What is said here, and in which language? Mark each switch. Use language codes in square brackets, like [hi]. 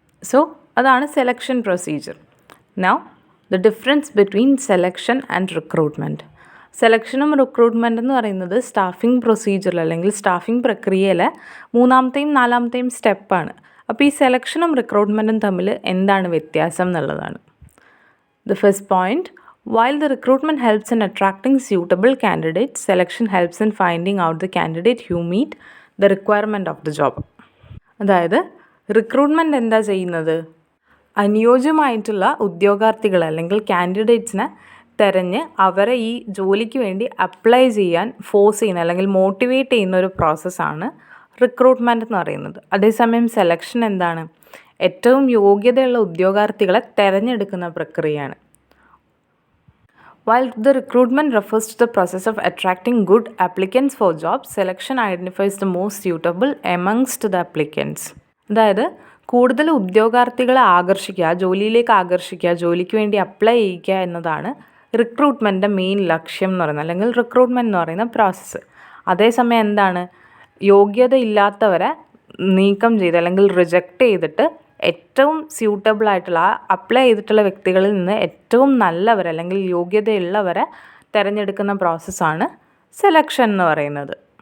[ml] So അതാണ് selection procedure. [en] Now the difference between selection and recruitment. [ml] സെലക്ഷനും recruitment എന്ന് പറയുന്നത് staffing പ്രൊസീജിയറിൽ അല്ലെങ്കിൽ സ്റ്റാഫിംഗ് പ്രക്രിയയിലെ 3ാമത്തെയും 4ാമത്തെയും സ്റ്റെപ്പാണ്. അപ്പോൾ ഈ സെലക്ഷനും റിക്രൂട്ട്മെൻറ്റും തമ്മിൽ എന്താണ് വ്യത്യാസം എന്നുള്ളതാണ്. [en] The first point, while the recruitment helps in attracting suitable candidates, selection helps in finding out the candidate who meet the requirement of the job. [ml] അതായത് റിക്രൂട്ട്മെൻറ്റ് എന്താ ചെയ്യുന്നത്? അനുയോജ്യമായിട്ടുള്ള ഉദ്യോഗാർത്ഥികൾ അല്ലെങ്കിൽ കാൻഡിഡേറ്റ്സിനെ തിരഞ്ഞ് അവരെ ഈ ജോലിക്ക് വേണ്ടി അപ്ലൈ ചെയ്യാൻ ഫോഴ്സ് ചെയ്യുന്ന അല്ലെങ്കിൽ മോട്ടിവേറ്റ് ചെയ്യുന്ന ഒരു പ്രോസസ്സാണ് റിക്രൂട്ട്മെൻറ്റ് എന്ന് പറയുന്നത്. അതേസമയം സെലക്ഷൻ എന്താണ്? ഏറ്റവും യോഗ്യതയുള്ള ഉദ്യോഗാർത്ഥികളെ തിരഞ്ഞെടുക്കുന്ന പ്രക്രിയയാണ്. [en] While the recruitment refers to the process of attracting good applicants for jobs, selection identifies the most suitable amongst the applicants. [ml] അതായത് കൂടുതൽ ഉദ്യോഗാർത്ഥികളെ ആകർഷിക്കുക, ജോലിയിലേക്ക് ആകർഷിക്കുക, ജോലിക്ക് വേണ്ടി അപ്ലൈ ചെയ്യിക്കുക എന്നതാണ് റിക്രൂട്ട്മെൻറ്റിൻ്റെ മെയിൻ ലക്ഷ്യം എന്ന് പറയുന്നത്, അല്ലെങ്കിൽ റിക്രൂട്ട്മെൻറ്റ് എന്ന് പറയുന്ന പ്രോസസ്സ്. അതേസമയം എന്താണ്? യോഗ്യത ഇല്ലാത്തവരെ നീക്കം ചെയ്ത് അല്ലെങ്കിൽ റിജക്റ്റ് ചെയ്തിട്ട് ഏറ്റവും സ്യൂട്ടബിളായിട്ടുള്ള അപ്ലൈ ചെയ്തിട്ടുള്ള വ്യക്തികളിൽ നിന്ന് ഏറ്റവും നല്ലവരെ അല്ലെങ്കിൽ യോഗ്യതയുള്ളവരെ തിരഞ്ഞെടുക്കുന്ന പ്രോസസ്സാണ് സെലക്ഷൻ എന്ന് പറയുന്നത്.